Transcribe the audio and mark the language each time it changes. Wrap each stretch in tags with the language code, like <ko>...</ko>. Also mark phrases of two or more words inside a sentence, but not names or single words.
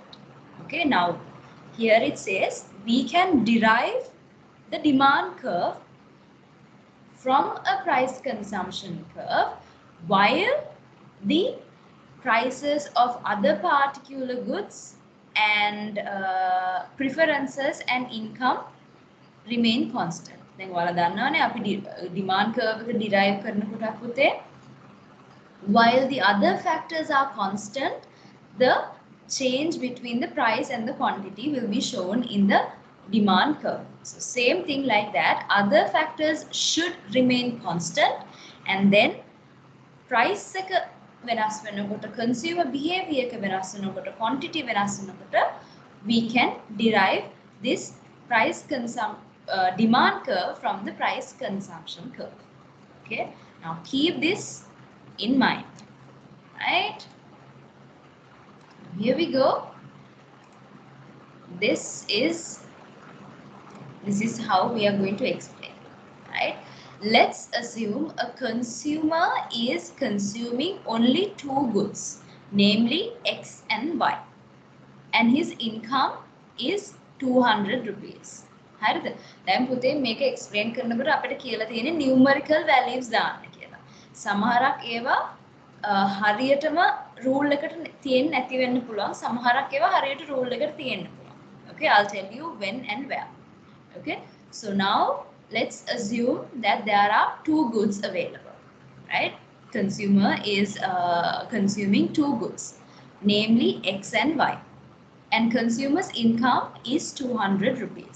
<en>Okay, now here it says we can derive the demand curve from a price consumption curve while the prices of other particular goods and preferences and income remain constant.</en> <si>දැන් ඔයාලා දන්නවනේ අපි</si> <en>demand curve</en> <si>එක derive කරනකොට පුතේ,</si> <en>while the other factors are constant, the change between the price and the quantity will be shown in the demand curve. So same thing like that, other factors should remain constant, and then price</en> <si>එක වෙනස් වෙනකොට,</si> <en>consumer behavior</en> <si>එක වෙනස් වෙනකොට,</si> <en>quantity</en> <si>වෙනස් වෙනකොට,</si> <en>we can derive this demand curve from the price consumption curve. Okay, now keep this in mind, right? Here we go. This is how we are going to explain, right? Let's assume a consumer is consuming only two goods, namely X and Y, and his income is 200 rupees.</en> <si>හරිද? දැන් පුතේ මේක explain කරනකොට අපිට කියලා තියෙන්නේ</si> <en>numerical values</en> <si>දාන්න කියලා. සමහරක් ඒවා හරියටම rule එකට තියෙන්නේ නැති වෙන්න පුළුවන්. සමහරක් ඒවා හරියට rule එකට තියෙන්න පුළුවන්.</si> <en>Okay, I'll tell you when and where. Okay, so now let's assume that there are two goods available, right? Consumer is consuming two goods, namely X and Y, and consumer's income is 200 rupees.</en>